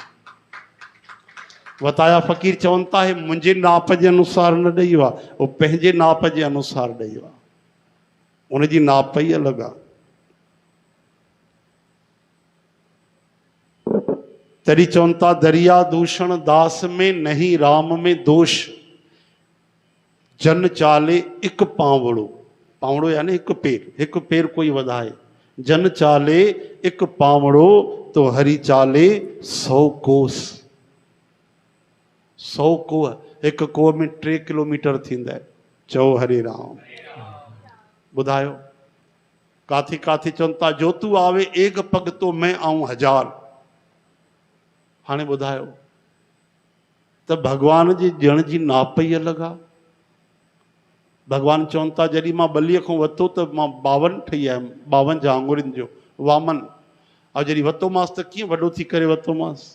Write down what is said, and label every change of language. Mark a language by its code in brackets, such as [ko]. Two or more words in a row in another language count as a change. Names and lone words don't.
[sd] वताया फ़क़ीर चवनि था, हे मुंहिंजे नाप जे अनुसार न ॾेई वियो आहे, उहो पंहिंजे नाप जे अनुसार ॾेई वियो आहे, उनजी नाप ई अलॻि आहे। तॾहिं चवनि था, [hi] दरिया दूषण दास में नहीं राम में दोष, [sd] जन चाले हिकु पावड़ो, पावड़ो यानी हिकु पेर कोई वधाए, जन चाले हिकु पावड़ो [hi] तो हरी चाले 100 कोस। [sd] 100 कोह, हिकु कोह में 3 किलोमीटर थींदा आहिनि। चओ हरे राम। ॿुधायो काथे काथे चवनि था, [hi] जो तू आवे एक पग तो मैं आऊं 1000। [sd] हाणे ॿुधायो त भॻवान जे ॼण जी नाप ई अलॻि आहे। भॻवान चवनि था, जॾहिं मां बलीअ खां वरितो त मां 52 ठही आयुमि, 52 आङुरियुनि जो वामन, ऐं जॾहिं वरितोमांसि त कीअं वॾो थी करे वरितोमांसि।